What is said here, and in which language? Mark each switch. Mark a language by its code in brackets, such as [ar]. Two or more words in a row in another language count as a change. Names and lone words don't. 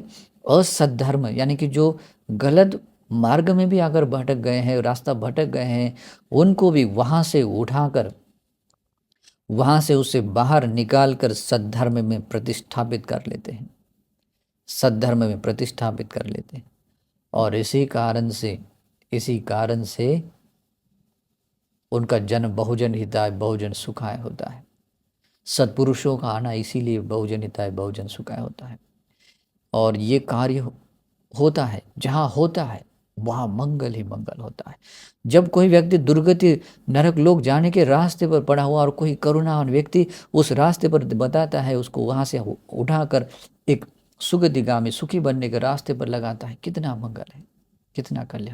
[hi] असद्धर्म, यानी कि जो गलत मार्ग में भी अगर भटक गए हैं, रास्ता भटक गए हैं, उनको भी वहाँ से उठाकर, वहाँ से उसे बाहर निकाल कर सद्धर्म में प्रतिष्ठापित कर लेते हैं, सद्धर्म में प्रतिष्ठापित कर लेते हैं। और इसी कारण से उनका जन्म [sa] बहुजन हिताय बहुजन सुखाय [hi] होता है। सत्पुरुषों का आना इसीलिए [sa] बहुजन हिताय बहुजन सुखाय [hi] होता है। और ये कार्य होता है, जहाँ होता है वहाँ मंगल ही मंगल होता है। जब कोई व्यक्ति दुर्गति नरक लोक जाने के रास्ते पर पड़ा हुआ और कोई करुणावान व्यक्ति उस रास्ते पर बताता है, उसको वहाँ से उठाकर एक सुगतिगामी सुखी बनने के रास्ते पर लगाता है, कितना मंगल है, कितना कल्याण।